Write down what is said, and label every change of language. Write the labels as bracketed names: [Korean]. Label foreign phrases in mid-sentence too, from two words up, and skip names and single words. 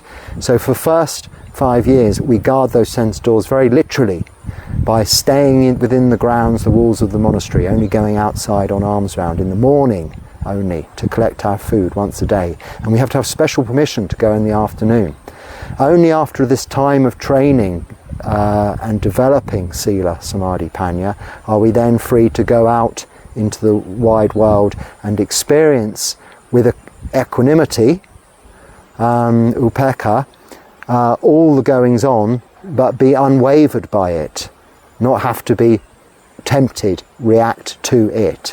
[English] So for first 5 years we guard those sense doors very literally by staying within the grounds, the walls of the monastery, only going outside on alms round in the morning only to collect our food once a day, and we have to have special permission to go in the afternoon. Only after this time of training and developing [Pali] sila, samadhi, panya, [English] are we then free to go out into the wide world and experience with equanimity upekkha, all the goings on, but be unwavered by it, not have to be tempted, react to it.